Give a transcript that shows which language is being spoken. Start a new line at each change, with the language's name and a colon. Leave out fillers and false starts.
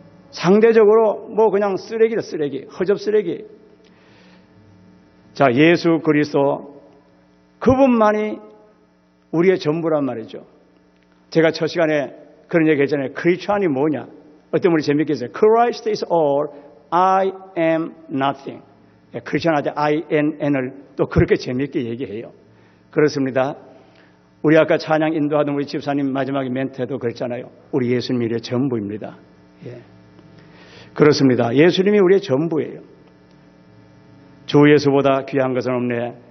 Korean: 상대적으로 뭐 그냥 쓰레기다, 쓰레기, 허접 쓰레기. 자, 예수 그리스도 그분만이 우리의 전부란 말이죠. 제가 첫 시간에 그런 얘기 했잖아요. 크리스찬이 뭐냐? 어떤 분이 재밌게 했어요.
English: Christ is all, I am nothing.
Korean: 크리스찬한테 INN을 또 그렇게 재밌게 얘기해요. 그렇습니다. 우리 아까 찬양 인도하던 우리 집사님 마지막에 멘트도 그랬잖아요. 우리 예수님이 우리의 전부입니다. 예. 그렇습니다. 예수님이 우리의 전부예요. 주 예수보다 귀한 것은 없네.